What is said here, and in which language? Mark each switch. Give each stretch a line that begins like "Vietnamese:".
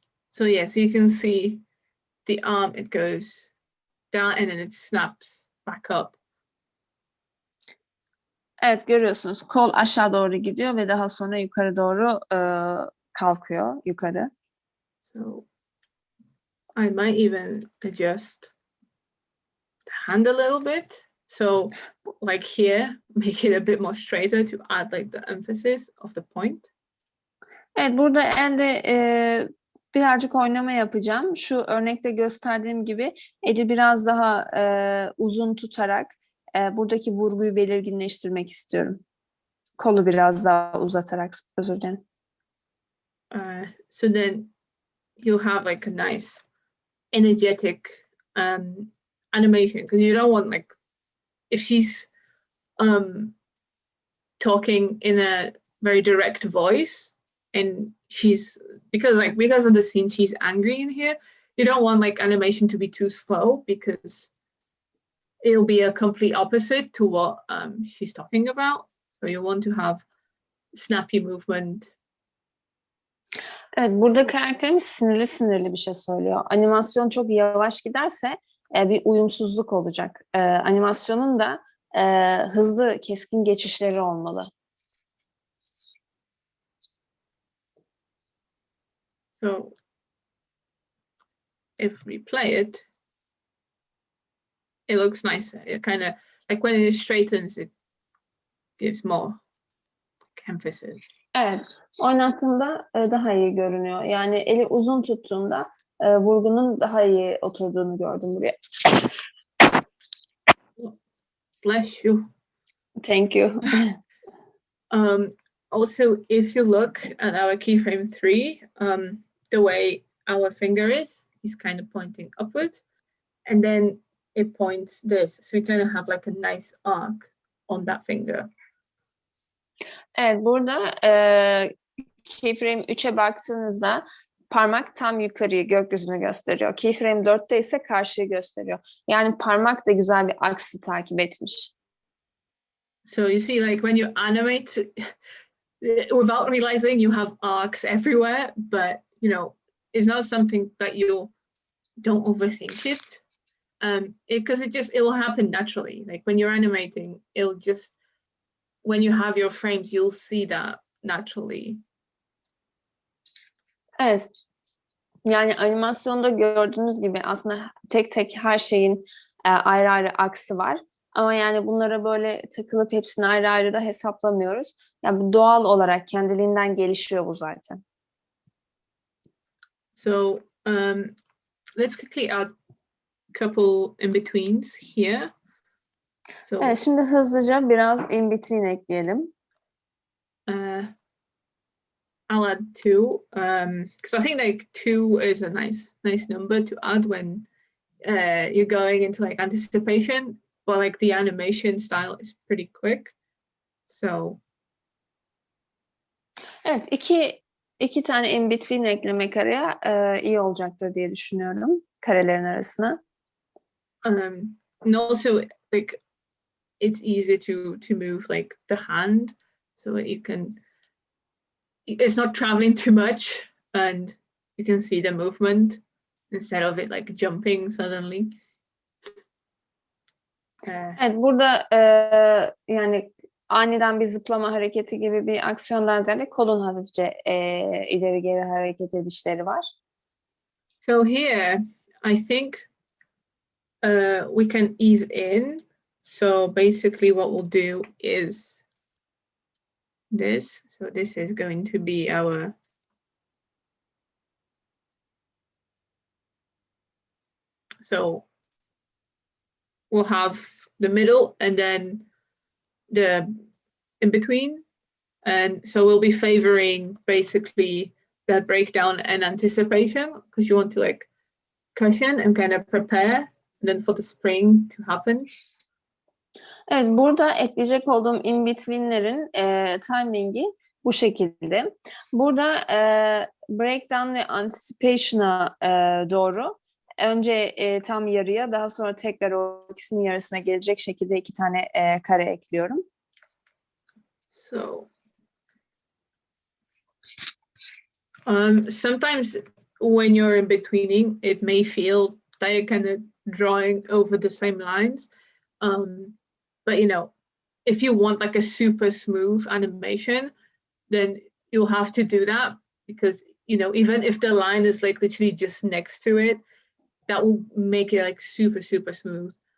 English: So yeah, so you can see the arm, it goes down and then it snaps back up
Turkish: Evet, görüyorsunuz kol aşağı doğru gidiyor ve daha sonra yukarı doğru kalkıyor yukarı.
English: So I might even adjust the hand a little bit. So like here, make it a bit more straighter to add like the emphasis of the point.
Turkish: Evet, burada elde birazcık oynama yapacağım. Şu örnekte gösterdiğim gibi eli biraz daha uzun tutarak buradaki vurguyu belirginleştirmek istiyorum. Kolu biraz daha uzatarak, özür dilerim.
English: So then you'll have like a nice energetic animation, because you don't want like, if she's talking in a very direct voice and she's because of the scene she's angry in here, you don't want like animation to be too slow, because it'll be a complete opposite to what she's talking about. So you want to have snappy movement.
Turkish: Evet, burada karakterimiz sinirli bir şey söylüyor. Animasyon çok yavaş giderse bir uyumsuzluk olacak. Animasyonun da hızlı, keskin geçişleri olmalı.
English: So if we play it, it looks nicer. It kind of like when it straightens, it gives more emphasis.
Turkish: Evet, oynattığımda daha iyi görünüyor. Yani eli uzun tuttuğumda vurgunun daha iyi oturduğunu gördüm buraya.
English: Bless you. Thank you. Also, if you look at our keyframe 3, the way our finger is, he's kind of pointing upwards, and then it points this. So we kind of have like a nice arc on that finger.
Turkish: Evet, burada keyframe 3'e baktığınızda parmak tam yukarıyı, gökyüzünü gösteriyor. Keyframe 4'te ise karşıyı gösteriyor. Yani parmak da güzel bir aksı takip etmiş.
English: So you see, like when you animate, without realizing you have arcs everywhere, but you know, it's not something that you don't overthink it. Because it will happen naturally. Like when you're animating, it'll just, when you have your frames, you'll see that naturally.
Turkish: Evet. Yani animasyonda gördüğünüz gibi aslında tek tek her şeyin ayrı ayrı aksı var. Ama yani bunlara böyle takılıp hepsini ayrı ayrı da hesaplamıyoruz. Yani bu doğal olarak kendiliğinden gelişiyor bu zaten.
English: So let's quickly add a couple in-betweens here. So
Turkish: Evet, şimdi hızlıca biraz in-between ekleyelim.
English: I'll add 2, because I think like 2 is a nice number to add when you're going into like anticipation, but like the animation style is pretty quick. So
Turkish: Evet, iki tane in-between eklemek araya iyi olacaktır diye düşünüyorum karelerin arasına.
English: and also like it's easy to move like the hand, so that you can, it's not traveling too much and you can see the movement instead of it like jumping suddenly.
Turkish: Evet, burada yani aniden bir zıplama hareketi gibi bir aksiyondan ziyade kolun hafifçe ileri geri hareket edişleri var.
English: So here, I think we can ease in. So basically what we'll do is this. So this is going to be our, so we'll have the middle and then the in between. And so we'll be favoring basically that breakdown and anticipation, because you want to like cushion and kind of prepare, and then for the spring to happen.
Turkish: Evet, burada ekleyecek olduğum in-between'lerin timingi bu şekilde. Burada breakdown ve anticipation'a doğru önce tam yarıya, daha sonra tekrar o ikisinin yarısına gelecek şekilde 2 tane kare ekliyorum.
English: So sometimes when you're in betweening, it may feel that you're kind of drawing over the same lines, but you know, if you want like a super smooth animation, then you'll have to do that, because even if the line is like literally just next to it, that will make it like super smooth.